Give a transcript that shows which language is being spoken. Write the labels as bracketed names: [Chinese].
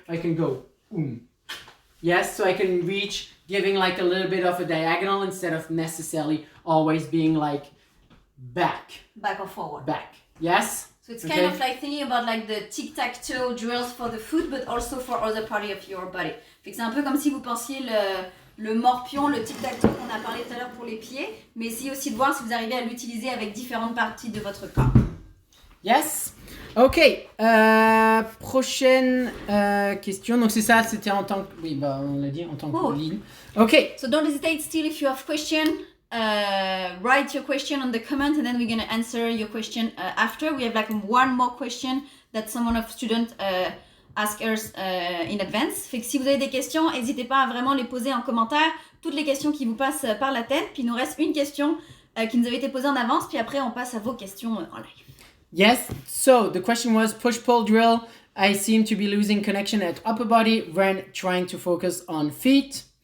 [English] I can go, Yes, so I can reach giving like a little bit of a diagonal instead of necessarily always being like back. Back or forward. Back. Yes? So it's kind of like thinking about like the tic-tac-toe drills for the foot, but also for other parts of your body. [French] Fait que c'est un peu comme si vous pensiez le morpion, le tic-tac-toe qu'on a parlé tout à l'heure pour les pieds, mais essayez aussi de voir si vous arrivez à l'utiliser avec différentes parties de votre corps. Yes. Ok. Prochaine question. Donc c'est ça, c'était en tant que... Oui, bah on l'a dit, en tant que lead. Ok. [English] So don't hesitate still if you have question. Write your question on the comment and then we're going to answer your question after. We have like one more question that some of students ask us in advance. [French] Fait que si vous avez des questions, n'hésitez pas à vraiment les poser en commentaire. Toutes les questions qui vous passent par la tête. Puis il nous reste une question qui nous avait été posée en avance. Puis après, on passe à vos questions en live. [English] Yes, so the question was push-pull drill. I seem to be losing connection at upper body when trying to focus on feet.